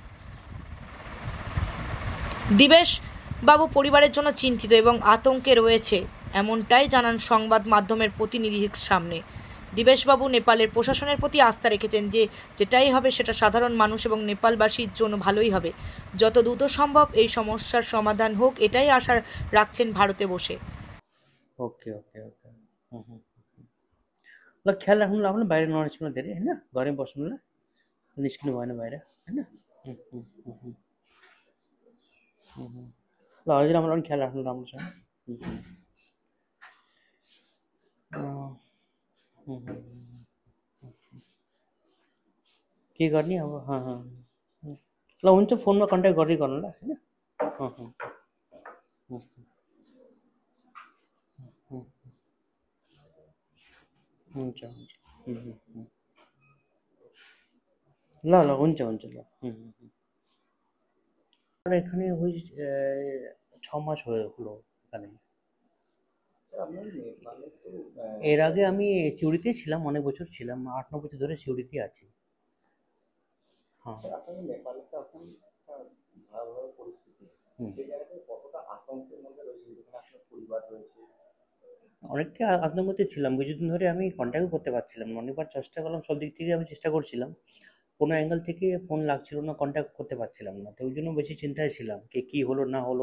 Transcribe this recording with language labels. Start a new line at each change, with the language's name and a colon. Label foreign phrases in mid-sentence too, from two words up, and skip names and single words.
Bangla: দিবেশ বাবু পরিবারের জন্য চিন্তিত এবং আতঙ্কে রয়েছে, এমনটাই জানান সংবাদ মাধ্যমের প্রতিনিধির সামনে। দিবেশবাবু নেপালের প্রশাসনের প্রতি আস্থা রেখেছেন যে যেটাই হবে সেটা সাধারণ মানুষ এবং নেপালবাসীর জন্য ভালোই হবে। যত দ্রুত সম্ভব এই সমস্যার সমাধান হোক, এটাই আশা রাখছেন ভারতে বসে।
Nepali: ओके ओके ओके ल ख्याल राख्नु ल आफ्नो बाहिर ननिस्किनु धेरै होइन घरमै बस्नु ल निस्किनु भएन बाहिर होइन ल हजुर आमालाई पनि ख्याल राख्नु राम्रोसँग के गर्ने अब ल हुन्छ फोनमा कन्ट्याक्ट गर्दै गर्नु ल होइन हुन्छ हुन्छ ल ल हुन्छ हुन्छ ल
Bangla: এখানে ওই 6 মাস হলো এখানে। এর আগে আমি সিউড়িতে ছিলাম, অনেক বছর ছিলাম, 8-9 বছর ধরে সিউড়িতে আছি। হ্যাঁ অনেকটা আতঙ্কতে ছিলাম, কিছুদিন ধরে আমি কন্ট্যাক্টও করতে পারছিলাম না, অনেকবার চেষ্টা করলাম, সব দিক থেকে আমি চেষ্টা করছিলাম, কোনো অ্যাঙ্গেল থেকে ফোন লাগছিল না, কন্ট্যাক্ট করতে পারছিলাম না, তো ওই জন্য বেশি চিন্তায় ছিলাম কে কী হলো না হলো।